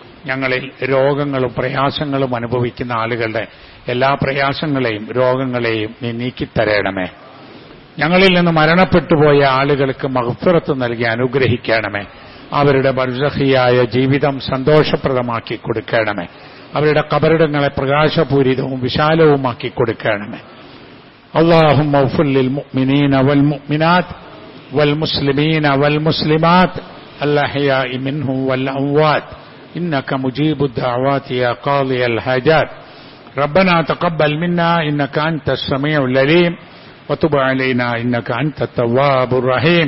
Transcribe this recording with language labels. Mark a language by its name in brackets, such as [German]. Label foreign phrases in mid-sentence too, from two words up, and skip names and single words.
[Malayalam] ഞങ്ങളിൽ രോഗങ്ങളും പ്രയാസങ്ങളും അനുഭവിക്കുന്ന ആളുകളുടെ എല്ലാ പ്രയാസങ്ങളെയും രോഗങ്ങളെയും നീ നീക്കിത്തരേണമേ. ഞങ്ങളിൽ നിന്ന് മരണപ്പെട്ടുപോയ ആളുകൾക്ക് മഗ്ഫിറത്ത് നൽകി അനുഗ്രഹിക്കണമേ. അവരുടെ ബർസഖിയായ ജീവിതം സന്തോഷപ്രദമാക്കി കൊടുക്കണമേ. അവരുടെ ഖബറിടങ്ങളെ പ്രകാശപൂരിതവും വിശാലവുമാക്കി കൊടുക്കണമേ. [Arabic] اللهم اغفر للمؤمنين والمؤمنات والمسلمين والمسلمات الأحياء منهم والأموات إنك مجيب الدعوات يا قاضي الحاجات. ربنا تقبل منا إنك أنت السميع العليم وتب علينا إنك أنت التواب الرحيم.